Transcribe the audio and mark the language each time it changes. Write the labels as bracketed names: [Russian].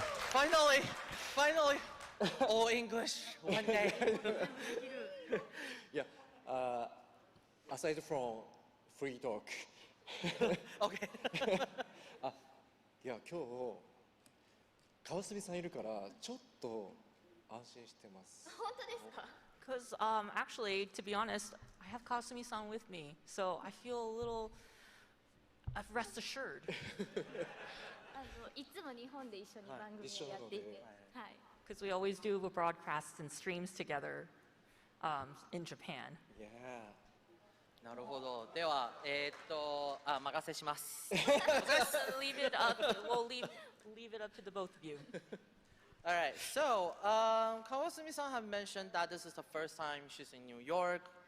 [English] Finally, all English one day. Yeah, aside from free talk. Okay. [Japanese] いや、今日、川澄さんいるから、ちょっと安心してます。本当ですか？ [English] Because actually, to be honest, I have Kasumi-san with me, so I feel a little rest assured. [Japanese] いつも日本で一緒に番組をやっていて、はい。 [English] Because we always do broadcasts and streams together in Japan. Yeah. [Japanese] なるほど。では、任せします。 [English] Leave it up. We'll leave it up to the both of you. All right. So, Kawasumi-san have mentioned that this is the first time she's in New York.